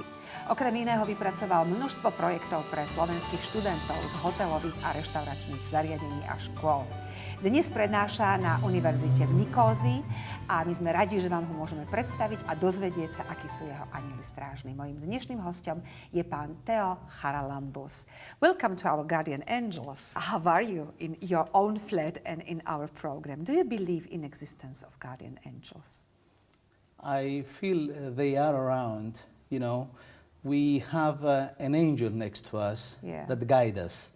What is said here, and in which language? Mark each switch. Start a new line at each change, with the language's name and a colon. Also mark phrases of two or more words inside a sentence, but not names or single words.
Slovak: Okrem iného vypracoval množstvo projektov pre slovenských študentov z hotelových a reštauračných zariadení a škôl. Dnes prednáša na univerzite v Nikózii a my sme radi, že vám ho môžeme predstaviť a dozvedieť sa, akí sú jeho anjeli strážni. Mojím dnešným hostom je pán Theo Charalambous.
English: Welcome to our guardian angels. How are you in your own flat and in our program? Do you believe in existence of guardian angels? I feel they are around, you know. We have an angel next to us that guides us.